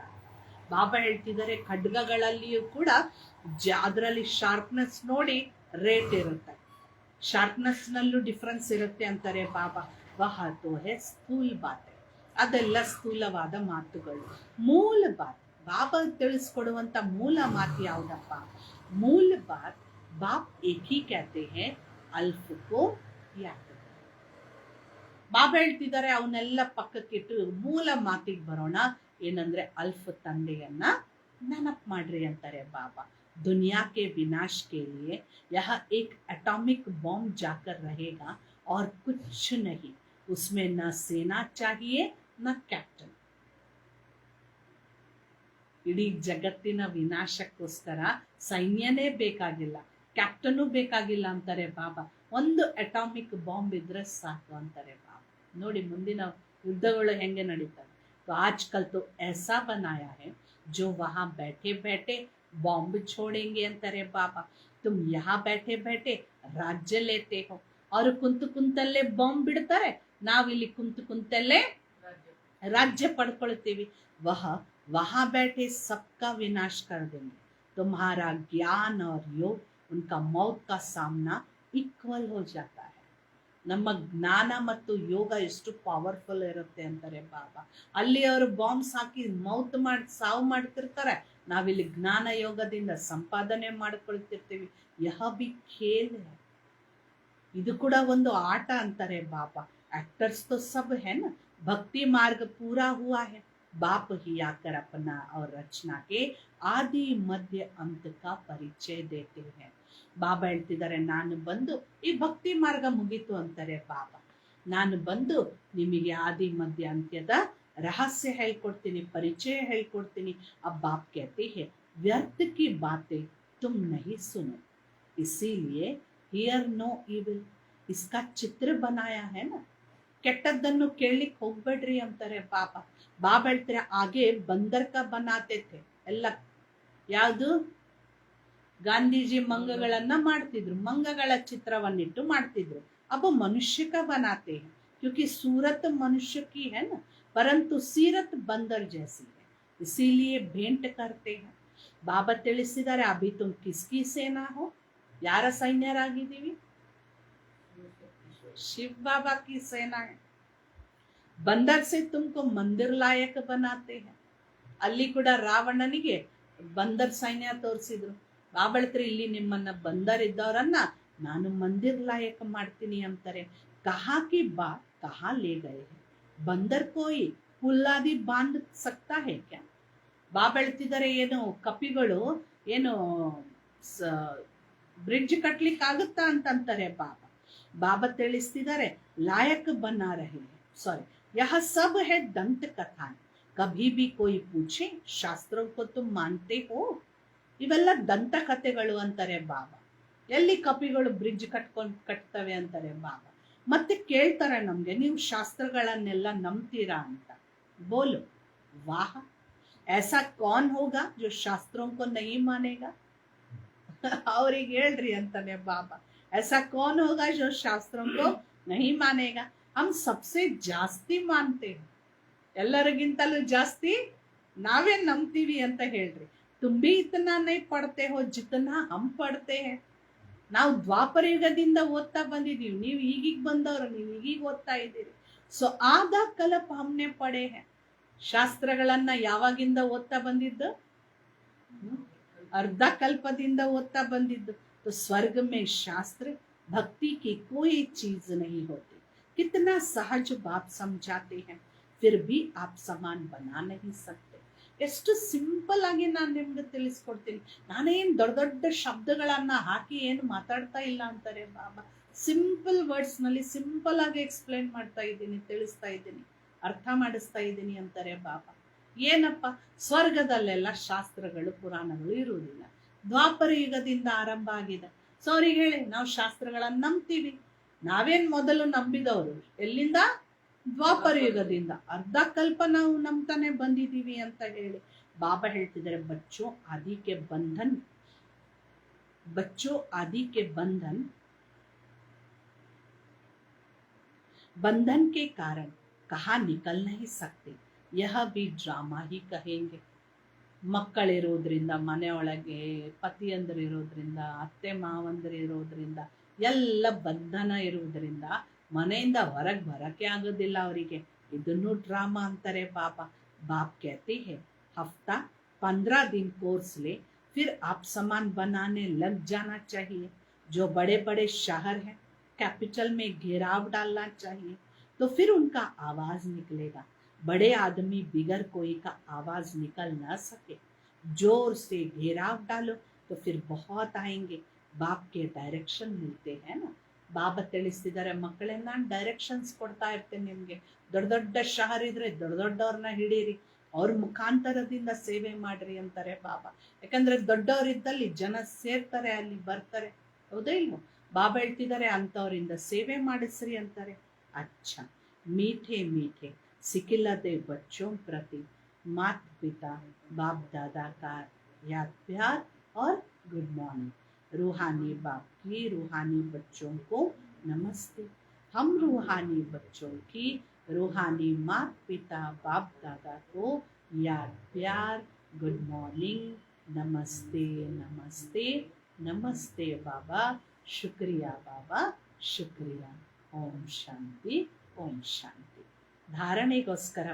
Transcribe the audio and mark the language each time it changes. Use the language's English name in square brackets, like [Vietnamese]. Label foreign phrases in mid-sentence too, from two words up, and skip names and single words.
[Kannada] ಬಾಬಾ ಹೇಳ್ತಿದ್ದಾರೆ, ಖಡ್ಗಗಳಲ್ಲಿಯೂ ಕೂಡ ಅದರಲ್ಲಿ ಶಾರ್ಪ್ನೆಸ್ ನೋಡಿ ರೇಟ್ ಇರುತ್ತೆ, ಶಾರ್ಪ್ನೆಸ್ ನಲ್ಲೂ ಡಿಫ್ರೆನ್ಸ್ ಇರುತ್ತೆ ಅಂತಾರೆ ಬಾಬಾ. [Hindi] वह तो है स्थूल बातें, [Kannada] ಅದೆಲ್ಲ ಸ್ಥೂಲವಾದ ಮಾತುಗಳು. [Hindi] मूल बात, [Kannada] ಬಾಬಾ ತಿಳಿಸ್ಕೊಡುವಂತ ಮೂಲ ಮಾತು ಯಾವುದಪ್ಪ? [Hindi] मूल बात बाप एक ही कहते हैं, अल्फ़ को याद. [Kannada] ಬಾಬಾ ಹೇಳ್ತಿದ್ದಾರೆ, ಅವನ್ನೆಲ್ಲ ಪಕ್ಕಕ್ಕಿಟ್ಟು ಮೂಲ ಮಾತಿಗೆ ಬರೋಣ. ಏನಂದ್ರೆ ಅಲ್ಫ್ ತಂದೆಯನ್ನ ನೆನಪು ಮಾಡ್ರಿ ಅಂತಾರೆ ಬಾಬಾ. [Hindi] दुनिया के विनाश के लिए यह एक एटॉमिक बॉम्ब जाकर रहेगा और कुछ नहीं, उसमें न सेना चाहिए न कैप्टन. [Kannada] ಇಡೀ ಜಗತ್ತಿನ ವಿನಾಶಕ್ಕೋಸ್ಕರ ಸೈನ್ಯನೇ ಬೇಕಾಗಿಲ್ಲ, ಕ್ಯಾಪ್ಟನು ಬೇಕಾಗಿಲ್ಲ ಅಂತಾರೆ ಬಾಬಾ. ಒಂದು ಅಟಾಮಿಕ್ ಬಾಂಬ್ ಇದ್ರೆ ಸಾಕು ಅಂತಾರೆ ಬಾಬಾ. ನೋಡಿ ಮುಂದಿನ ಯುದ್ಧಗಳು ಹೆಂಗೆ ನಡೀತವೆ. [Hindi] तो आजकल तो ऐसा बनाया है जो वहां बैठे बैठे बॉम्ब छोड़ेंगे अंतरे बाबा. तुम यहाँ बैठे बैठे राज्य लेते हो, और [Kannada] ಕುಂತಲ್ಲೇ ಬಾಂಬ್ ಬಿಡ್ತಾರೆ, ನಾವಿಲ್ಲಿ ಕುಂತಲ್ಲೇ राज्य ಪಡ್ಕೊಳ್ತೀವಿ, [Hindi] वह वहां बैठे सबका विनाश कर देंगे, तुम्हारा ज्ञान और योग उनका मौत का सामना इक्वल हो जाता है. [Kannada] ನಮ್ಮ ಜ್ಞಾನ ಮತ್ತು ಯೋಗ ಎಷ್ಟು ಪವರ್ಫುಲ್ ಇರುತ್ತೆ ಅಂತಾರೆ ಬಾಬಾ. ಅಲ್ಲಿ ಅವರು ಬಾಂಬ್ಸ್ ಹಾಕಿ ಮೌತ್ ಮಾಡಿ ಸಾವು ಮಾಡ್ತಿರ್ತಾರೆ, ನಾವಿಲ್ಲಿ ಜ್ಞಾನ ಯೋಗದಿಂದ ಸಂಪಾದನೆ ಮಾಡ್ಕೊಳ್ತಿರ್ತೀವಿ. [Hindi] यह भी खेल है, [Kannada] ಇದು ಕೂಡ ಒಂದು ಆಟ ಅಂತಾರೆ ಬಾಬಾ. [Hindi] एक्टर्स तो सब है ना, भक्ति मार्ग पूरा हुआ है, बाप ही आकर अपना और रचना के आदि मध्य अंत का परिचय देते हैं. [Kannada] ಬಾಬಾ ಹೇಳ್ತಿದ್ದಾರೆ, ನಾನು ಬಂದು ಈ ಭಕ್ತಿ ಮಾರ್ಗ ಮುಗೀತು ಅಂತಾರೆ ಬಾಬಾ. ನಾನು ಬಂದು ನಿಮಗೆ ಆದಿ ಮಧ್ಯ ಅಂತ್ಯದ ರಹಸ್ಯ ಹೇಳ್ಕೊಡ್ತೀನಿ, ಪರಿಚಯ ಹೇಳ್ಕೊಡ್ತೀನಿ. [Hindi] अब बाप कहते हैं व्यर्थ की बातें तुम नहीं सुनो, इसीलिए [English] hear no evil, [Hindi] इसका चित्र बनाया है ना. [Kannada] ಕೆಟ್ಟದ್ದನ್ನು ಕೇಳಲಿಕ್ಕೆ ಹೋಗ್ಬೇಡ್ರಿ ಅಂತಾರೆ ಬಾಬಾ. ಬಾಬಾ ಹೇಳ್ತಾರೆ, ಹಾಗೆ [Hindi] बंदर का बनाते [Kannada] ಎಲ್ಲ ಯಾವುದು ಗಾಂಧೀಜಿ ಮಂಗಗಳನ್ನ ಮಾಡ್ತಿದ್ರು, ಮಂಗಗಳ ಚಿತ್ರವನ್ನಿಟ್ಟು ಮಾಡ್ತಿದ್ರು. [Hindi] अब मनुष्य का बनाते हैं क्योंकि सूरत मनुष्य की है ना, परंतु सीरत बंदर जैसी है, इसीलिए भेंट करते हैं. [Kannada] ಬಾಬಾ ತಿಳಿಸಿದ್ದಾರೆ, [Hindi] अभी तुम किसकी सेना हो, [Kannada] ಯಾರ ಸೈನ್ಯರಾಗಿದ್ದೀವಿ? [Hindi] शिव बाबा की सेना है. बंदर से तुमको मंदिर लायक बनाते हैं. [Kannada] ಅಲ್ಲಿ ಕೂಡ ರಾವಣನಿಗೆ ಬಂದರ್ ಸೈನ್ಯ ತೋರಿಸಿದ್ರು. ಬಾಬಾ ಹೇಳ್ತಾರೆ, ಇಲ್ಲಿ ನಿಮ್ಮನ್ನ ಬಂದರ್ ಇದ್ದವರನ್ನ ನಾನು ಮಂದಿರ್ ಲಾಯಕ ಮಾಡ್ತೀನಿ ಅಂತಾರೆ. [Hindi] कहाँ की बात कहाँ ले गए हैं, बंदर कोई हुल्लादि बांध सकता है क्या. [Kannada] ಬಾಬಾ ಹೇಳ್ತಿದ್ದಾರೆ, ಏನು ಕಪಿಗಳು ಏನು ಬ್ರಿಡ್ಜ್ ಕಟ್ಲಿಕ್ಕೆ ಆಗುತ್ತಾ ಅಂತಂತಾರೆ ಬಾಬಾ. बाबा ತಿಳಿಸ್ತಿದ್ದಾರೆ, [Hindi] लायक बना रहे हैं, सॉरी यह सब है दंत कथा. कभी भी कोई पूछे शास्त्रों को तुम मानते हो, [Kannada] ಇವೆಲ್ಲ ದಂತ ಕಥೆಗಳು ಅಂತಾರೆ ಬಾಬಾ. ಎಲ್ಲಿ ಕಪಿಗಳು ಬ್ರಿಡ್ಜ್ ಕಟ್ತವೆ ಅಂತಾರೆ ಬಾಬಾ. ಮತ್ತೆ ಕೇಳ್ತಾರೆ ನಮ್ಗೆ, ನೀವು ಶಾಸ್ತ್ರಗಳನ್ನೆಲ್ಲ ನಂಬ್ತೀರಾ ಅಂತ. [Hindi] बोलो वाह, ऐसा कौन होगा जो शास्त्रों को नहीं मानेगा. [Kannada] ಅವ್ರಿಗೆ ಹೇಳ್ರಿ ಅಂತಾನೆ ಬಾಬಾ. [Hindi] ऐसा कौन होगा जो शास्त्रों को नहीं मानेगा. हम सबसे [Kannada] ಜಾಸ್ತಿ ಮಾನ್ತೆ, ಎಲ್ಲರಿಗಿಂತಲೂ ಜಾಸ್ತಿ ನಾವೇ ನಂಬ್ತೀವಿ ಅಂತ ಹೇಳ್ರಿ. [Hindi] तुम भी इतना नहीं पढ़ते हो जितना हम पढ़ते हैं. [Kannada] ನಾವು ದ್ವಾಪರ ಯುಗದಿಂದ ಓದ್ತಾ ಬಂದಿದೀವಿ, ನೀವು ಈಗೀಗ ಬಂದವರು, ನೀವು ಈಗೀಗ ಓದ್ತಾ ಇದ್ದೀರಿ. [Hindi] सो आधा कल्प हमने पढ़े है. [Kannada] ಶಾಸ್ತ್ರಗಳನ್ನ ಯಾವಾಗಿಂದ ಓದ್ತಾ ಬಂದಿದ್ದು? ಅರ್ಧ ಕಲ್ಪದಿಂದ ಓದ್ತಾ ಬಂದಿದ್ದು. [Hindi] तो स्वर्ग में शास्त्र भक्ति की कोई चीज नहीं होती. कितना सहज बात समझाते हैं, फिर भी आप समान बना नहीं सकते. [Kannada] ಎಷ್ಟು ಸಿಂಪಲ್ ಆಗಿ ನಾನು ನಿಮ್ಗೆ ತಿಳಿಸ್ಕೊಡ್ತೀನಿ. ನಾನೇನು ದೊಡ್ಡ ದೊಡ್ಡ ಶಬ್ದಗಳನ್ನ ಹಾಕಿ ಏನು ಮಾತಾಡ್ತಾ ಇಲ್ಲ ಅಂತಾರೆ ಬಾಬಾ. ಸಿಂಪಲ್ ವರ್ಡ್ಸ್ ನಲ್ಲಿ ಸಿಂಪಲ್ ಆಗಿ ಎಕ್ಸ್ಪ್ಲೈನ್ ಮಾಡ್ತಾ ಇದ್ದೀನಿ, ತಿಳಿಸ್ತಾ ಇದ್ದೀನಿ, ಅರ್ಥ ಮಾಡಿಸ್ತಾ ಇದ್ದೀನಿ ಅಂತಾರೆ ಬಾಬಾ. ಏನಪ್ಪ, ಸ್ವರ್ಗದಲ್ಲೆಲ್ಲ ಶಾಸ್ತ್ರಗಳು ಪುರಾಣಗಳು ಇರುವುದಿಲ್ಲ, ದ್ವಾಪರ ಯುಗದಿಂದ ಆರಂಭ ಆಗಿದೆ. ಸೊ ಅವ್ರಿಗೆ ಹೇಳಿ, ನಾವು ಶಾಸ್ತ್ರಗಳನ್ನ ನಂಬ್ತೀವಿ. ನಾವೇನ್ ಮೊದಲು ನಂಬಿದವರು ಎಲ್ಲಿಂದ? ದ್ವಾಪರ ಯುಗದಿಂದ. ಅರ್ಧ ಕಲ್ಪ ನಾವು ನಂಬ್ತಾನೆ ಬಂದಿದೀವಿ ಅಂತ ಹೇಳಿ ಬಾಬಾ ಹೇಳ್ತಿದ್ದಾರೆ, [Hindi] बच्चों आदि के बंधन, बच्चों आदि के बंधन के कारण कहाँ निकल नहीं सकते, यह भी ड्रामा ही कहेंगे. [Kannada] ಮಕ್ಕಳಿರೋದ್ರಿಂದ ಮನೆಯೊಳಗೆ, ಪತಿಯಂದರು ಇರೋದ್ರಿಂದ, ಅತ್ತೆ ಮಾವಂದರು ಇರೋದ್ರಿಂದ, ಎಲ್ಲ ಬಂಧನ ಇರುವುದರಿಂದ ಮನೆಯಿಂದ ಹೊರಗೆ ಬರಕ್ಕೆ ಆಗೋದಿಲ್ಲ ಅವರಿಗೆ. ಇದನ್ನು ಡ್ರಾಮಾ ಅಂತಾರೆ ಬಾಬಾ. [Hindi] बाप कहते हैं हफ्ता 15 दिन कोर्स ले, फिर आप सामान बनाने लग जाना चाहिए. जो बड़े बड़े शहर हैं, कैपिटल में घेराव डालना चाहिए, तो फिर उनका आवाज निकलेगा. बड़े आदमी बिगर कोई का आवाज निकल ना सके, जोर से घेराव डालो तो फिर बहुत आएंगे. बाप के डायरेक्शन मिलते हैं ना. [Kannada] ಬಾಬಾ ತಿಳಿಸ್ತಿದ್ದಾರೆ, ಮಕ್ಕಳೇ ನಾನು ಡೈರೆಕ್ಷನ್ಸ್ ಕೊಡ್ತಾ ಇರ್ತೇನೆ ನಿಮ್ಗೆ. ದೊಡ್ಡ ದೊಡ್ಡ ಶಹರ್ ಇದ್ರೆ ದೊಡ್ಡ ದೊಡ್ಡವ್ರನ್ನ ಹಿಡೀರಿ, ಅವ್ರ ಮುಖಾಂತರದಿಂದ ಸೇವೆ ಮಾಡ್ರಿ ಅಂತಾರೆ ಬಾಬಾ. ಯಾಕಂದ್ರೆ ದೊಡ್ಡವರಿದ್ದಲ್ಲಿ ಜನ ಸೇರ್ತಾರೆ, ಅಲ್ಲಿ ಬರ್ತಾರೆ, ಹೌದಾ ಇಲ್ವೋ? ಬಾಬಾ ಹೇಳ್ತಿದ್ದಾರೆ, ಅಂತವರಿಂದ ಸೇವೆ ಮಾಡಿಸ್ರಿ ಅಂತಾರೆ. [Hindi] अच्छा मीठे मीठे सिक्कीलधे बच्चों प्रति माता पिता बाप दादा का याद प्यार और गुड मॉर्निंग. रूहानी बाप की रूहानी बच्चों को नमस्ते. हम रूहानी बच्चों की रूहानी माता पिता बाप दादा को याद प्यार गुड मॉर्निंग नमस्ते नमस्ते नमस्ते बाबा शुक्रिया बाबा शुक्रिया ओम शांति ओम शांति ಧಾರಣೆಗೋಸ್ಕರ